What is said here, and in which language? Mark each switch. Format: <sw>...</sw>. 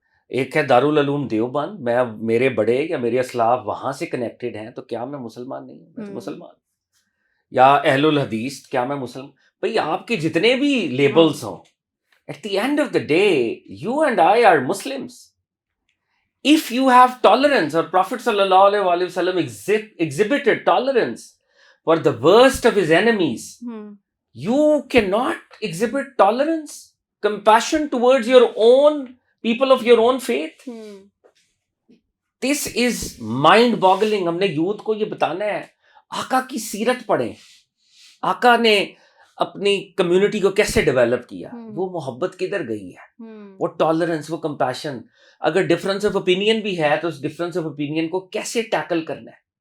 <ur>ایک ہے دارالعلوم دیوبند، میں میرے بڑے یا میرے اسلاف وہاں سے کنیکٹڈ ہیں، تو کیا میں مسلمان نہیں ہوں؟ میں تو مسلمان. یا اہل الحدیث، کیا میں مسلمان؟ بھئی آپ کے جتنے بھی لیبلز ہوں،</ur> <en>at the end of the day you and I are Muslims. If you have tolerance, or Prophet sallallahu alaihi wa sallam exhibited tolerance for the worst of his enemies, you cannot exhibit tolerance, compassion towards your own people of your own faith. This is mind boggling.</en> <ur>ہم نے youth کو یہ بتانا ہے، آقا کی سیرت پڑھیں، آقا نے اپنی کمیونٹی کو کیسے ڈیولپ کیا، وہ محبت کدھر گئی ہے، وہ ٹالرنس، وہ کمپیشن. اگر ڈفرینس آف اوپینین بھی ہے تو اس ڈفرینس آف اوپینین کو کیسے ٹیکل کرنا ہے.</ur>